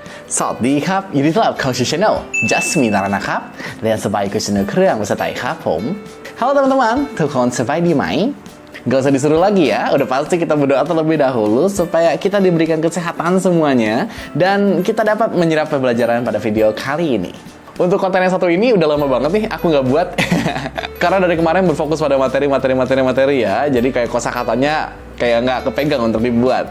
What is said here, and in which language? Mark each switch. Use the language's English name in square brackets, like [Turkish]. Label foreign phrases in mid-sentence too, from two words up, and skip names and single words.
[Thai] สวัสดีครับยินดีต้อนรับเข้าสู่ channel Jasmine Nara นะครับเรียนสบายกับchannel เครื่องภาษาไทยครับผม [Indonesian] Halo teman-teman [Thai] ทุกคนสบายดีไหม [Indonesian] Gak usah disuruh lagi ya, udah pasti kita berdoa terlebih dahulu supaya kita diberikan kesehatan semuanya dan kita dapat menyerap pembelajaran pada video kali ini. Untuk konten yang satu ini udah lama banget nih aku nggak buat karena dari kemarin berfokus pada materi ya, jadi kayak kosakatanya kayak nggak kepegang untuk dibuat.